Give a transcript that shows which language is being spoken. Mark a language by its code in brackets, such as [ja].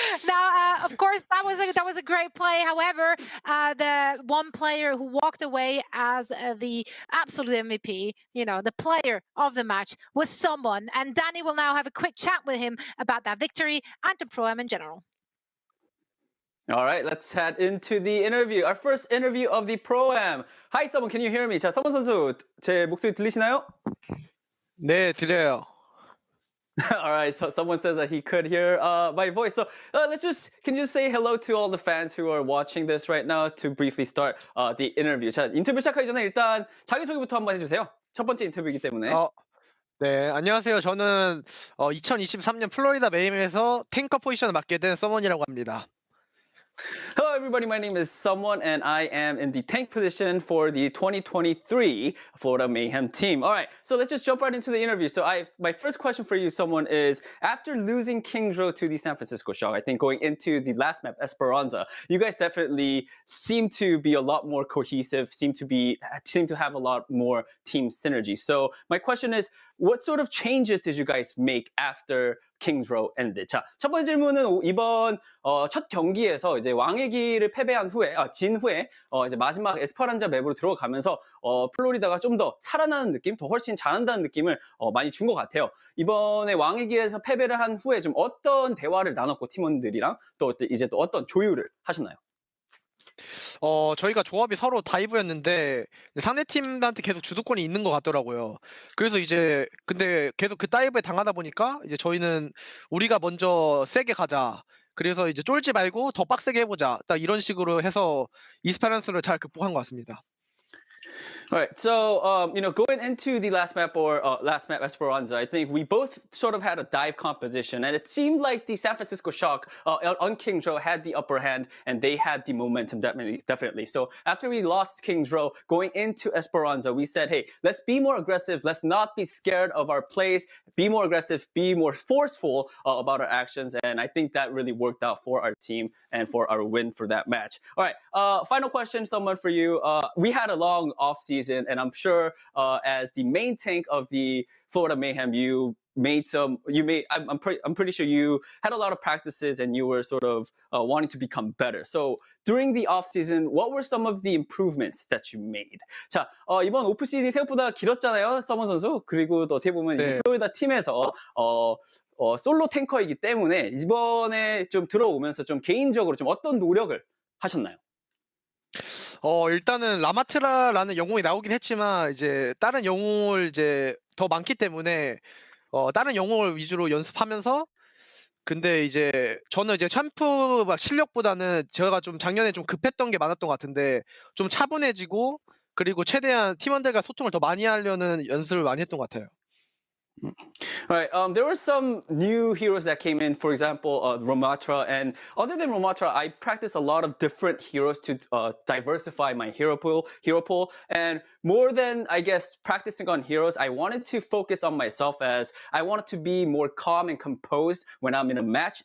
[en] Now, of course, that was a great play. However, the one player who walked away as the absolute MVP, you know, the player of the match, was someone. And Danny will now have a quick chat with him about that victory and the Pro-Am in general. All right, let's head into the interview. Our first interview of the Pro-Am. Hi, someone, can you hear me? [ko] 자, 서문 선수, 제 목소리 들리시나요? 네, 들려요. [en] All right, so someone says that he could hear my voice. So can you just say hello to all the fans who are watching this right now to briefly start the interview. [ko] 자, 인터뷰 시작하기 전에 일단 자기소개부터 한번 해주세요. 첫 번째 인터뷰이기 때문에. 네, 안녕하세요. 저는 2023년 플로리다 메임에서 탱커 포지션을 맡게 된 서먼이라고 합니다. [en] Hello everybody, my name is Someone and I am in the tank position for the 2023 Florida Mayhem team. All right, so let's just jump right into the interview. So my first question for you, Someone, is after losing King's Row to the San Francisco Shock, I think going into the last map, Esperanza, you guys definitely seem to be a lot more cohesive, seem to have a lot more team synergy. So my question is, what sort of changes did you guys make after King's Row ended? [ko] 자, 첫 번째 질문은 이번 첫 경기에서 이제 왕의 길을 패배한 후에 진 후에 이제 마지막 에스퍼란자 맵으로 들어가면서 플로리다가 좀 더 살아나는 느낌, 더 훨씬 잘한다는 느낌을 많이 준 것 같아요. 이번에 왕의 길에서 패배를 한 후에 좀 어떤 대화를 나눴고 팀원들이랑 또 이제 또 어떤 조율을 하셨나요? 저희가 조합이 서로 다이브였는데 상대 팀한테 계속 주도권이 있는 것 같더라고요. 그래서 이제 근데 계속 그 다이브에 당하다 보니까 이제 저희는 우리가 먼저 세게 가자. 그래서 이제 쫄지 말고 더 빡세게 해보자. 딱 이런 식으로 해서 이스페란스를 잘 극복한 것 같습니다. [en] All right, so going into the last map Esperanza, I think we both sort of had a dive composition, and it seemed like the San Francisco Shock on King's Row had the upper hand, and they had the momentum definitely. So after we lost King's Row, going into Esperanza, we said, hey, let's be more aggressive. Let's not be scared of our plays. Be more aggressive. Be more forceful about our actions, and I think that really worked out for our team and for our win for that match. All right, final question, someone for you. We had a long off season. And I'm sure as the main tank of the Florida Mayhem, I'm pretty sure you had a lot of practices and you were sort of wanting to become better. So during the off season, what were some of the improvements that you made? [ko] 자, 이번 오프 시즌이 생각보다 길었잖아요, 서먼 선수. 그리고 또 어떻게 보면 네. 플로리다 팀에서 솔로 탱커이기 때문에 이번에 좀 들어오면서 좀 개인적으로 좀 어떤 노력을 하셨나요? 일단은 라마트라라는 영웅이 나오긴 했지만 이제 다른 영웅을 이제 더 많기 때문에 다른 영웅을 위주로 연습하면서 근데 이제 저는 이제 챔프 막 실력보다는 제가 좀 작년에 좀 급했던 게 많았던 것 같은데 좀 차분해지고 그리고 최대한 팀원들과 소통을 더 많이 하려는 연습을 많이 했던 것 같아요. [en] All right. There were some new heroes that came in, for example, Ramatra. And other than Ramatra, I practiced a lot of different heroes to diversify my hero pool. And more than, I guess, practicing on heroes, I wanted to focus on myself as I wanted to be more calm and composed when I'm in a match.